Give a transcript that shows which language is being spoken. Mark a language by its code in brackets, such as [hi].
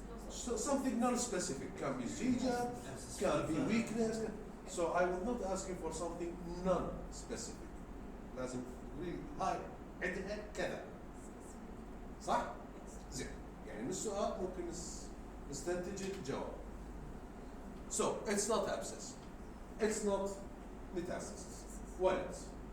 [en] So something non-specific. Can be seizure, can be weakness. So I will not ask you for something non-specific. [ar] لازم [en] really [ar] هاي عندها كذا. صح؟ زين. يعني من السؤال ممكن نستنتج الجواب. [en] So it's not abscess. It's not metastasis. What else?